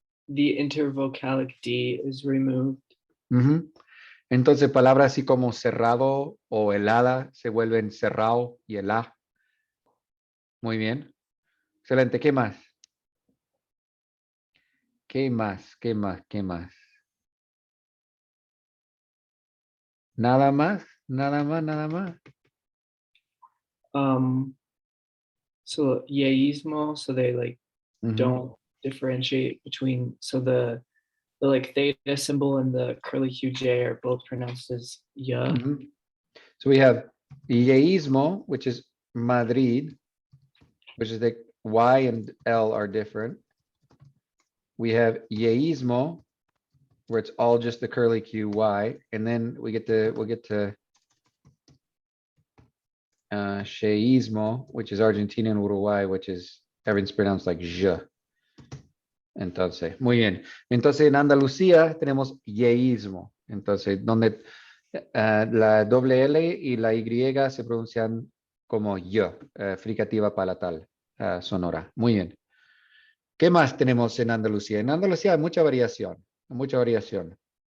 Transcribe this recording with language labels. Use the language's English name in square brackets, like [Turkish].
[English] The intervocalic D is removed. Ujú. [Spanish] Entonces, palabras así como cerrado o helada se vuelven cerrado y helá. Muy bien. Excelente. ¿Qué más? ¿Qué más? ¿Qué más? ¿Qué más? Nada más, nada más, nada más. [English] So yeísmo, so they like Ujú. don't differentiate between, so the like theta symbol and the curly QJ are both pronounced as ya. Ujú. So we have yeísmo, which is Madrid, which is the Y and L are different. We have yeísmo, where it's all just the curly Q Y, and then we'll get to sheísmo, which is Argentina and Uruguay, which is everything's pronounced like je. [Spanish] Entonces, muy bien. Entonces, en Andalucía tenemos yeísmo. Entonces, donde la doble L y la Y se pronuncian como yo, fricativa palatal, sonora. Muy bien. ¿Qué más tenemos en Andalucía? En Andalucía hay mucha variación, mucha variación.